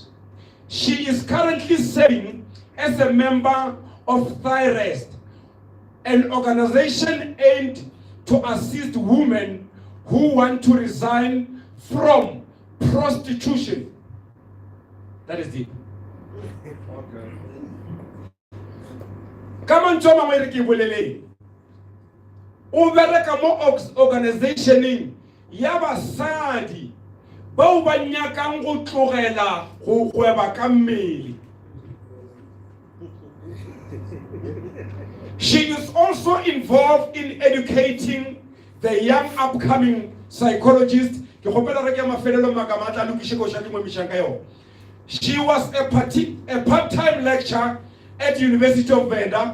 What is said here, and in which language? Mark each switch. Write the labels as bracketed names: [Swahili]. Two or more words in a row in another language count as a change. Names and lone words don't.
[English] She is currently serving as a member of ThyRest, an organization aimed to assist women who want to resign from prostitution. That is it. Come on, Choma Weriki Bulele. [Northern Sotho] Ubereka mo organization yaba sadi ba o banyaka go tlogela go gweba ka mmele. [English] She is also involved in educating the young upcoming psychologists. She was a part-time lecturer at the University of Venda.